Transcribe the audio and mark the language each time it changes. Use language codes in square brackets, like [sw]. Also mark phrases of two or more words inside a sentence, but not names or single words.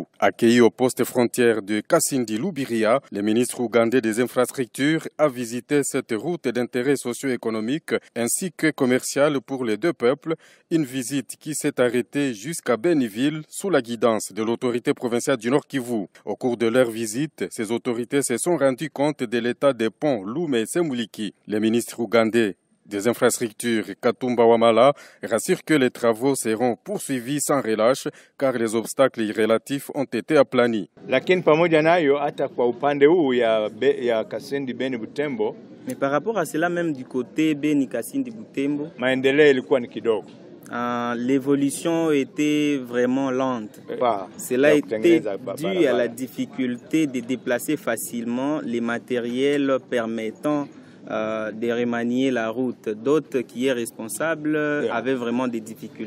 [fr] Accueilli au poste frontière de Kasindi-Lubiria, le ministre ougandais des Infrastructures a visité cette route d'intérêt socio-économique ainsi que commercial pour les deux peuples, une visite qui s'est arrêtée jusqu'à Beniville sous la guidance de l'autorité provinciale du Nord Kivu. Au cours de leur visite, ces autorités se sont rendues compte de l'état des ponts Lume et Semuliki. Le ministre ougandais des infrastructures Katumba Wamala rassure que les travaux seront poursuivis sans relâche car les obstacles relatifs ont été aplanis. [sw] Lakini pamoja nayo hata kwa upande huu ya Kasindi Beni Butembo, [fr] mais par rapport à cela même du côté Beni Kasindi Butembo, [sw] maendeleo ilikuwa ni kidogo. [fr] L'évolution était vraiment lente. Cela était dû à la difficulté de déplacer facilement les matériels permettant de remanier la route. D'autres qui est responsable avaient vraiment des difficultés.